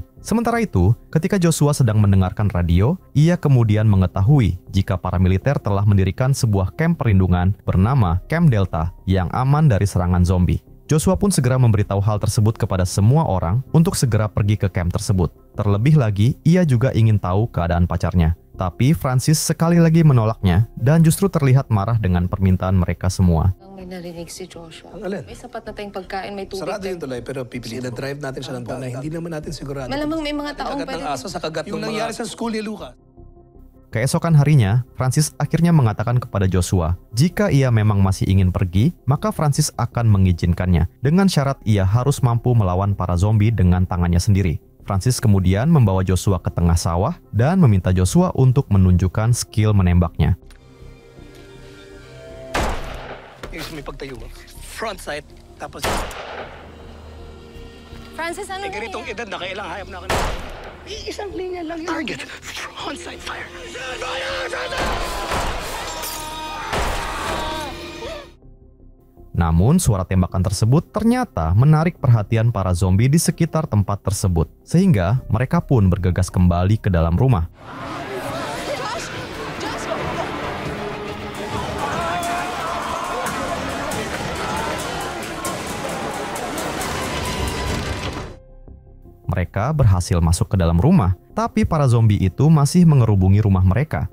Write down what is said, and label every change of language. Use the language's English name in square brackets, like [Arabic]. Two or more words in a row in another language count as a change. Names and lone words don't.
[Indonesian] Sementara itu, ketika Joshua sedang mendengarkan radio, ia kemudian mengetahui jika para militer telah mendirikan sebuah kamp perlindungan bernama Camp Delta yang aman dari serangan zombie. Joshua pun segera memberitahu hal tersebut kepada semua orang untuk segera pergi ke camp tersebut. Terlebih lagi, ia juga ingin tahu keadaan pacarnya. Tapi Francis sekali lagi menolaknya dan justru terlihat marah dengan permintaan mereka semua. [Filipino] May narinig si Joshua. Ang alin? May sapat na tayong pagkain, may tubig. Sarado yung tulay, pero pipiliin na drive natin siya ng buwan na hindi naman natin sigurado. Malamang may mga taong Kagat ng pwede. aso sa kagat yung nangyari sa school ni Lucas. [Indonesian] Keesokan harinya, Francis akhirnya mengatakan kepada Joshua, jika ia memang masih ingin pergi, maka Francis akan mengizinkannya, dengan syarat ia harus mampu melawan para zombie dengan tangannya sendiri. Francis kemudian membawa Joshua ke tengah sawah dan meminta Joshua untuk menunjukkan skill menembaknya. [Filipino] Yung may pagtayo mo. [English] Front sight, [Filipino] tapos Francis, ano na ganitong yan? edad na kailang hayop na ako na. Isang linya lang yun. [English] Target, front sight fire. [Indonesian] Namun, suara tembakan tersebut ternyata menarik perhatian para zombie di sekitar tempat tersebut, sehingga mereka pun bergegas kembali ke dalam rumah. Mereka berhasil masuk ke dalam rumah, tapi para zombie itu masih mengerubungi rumah mereka.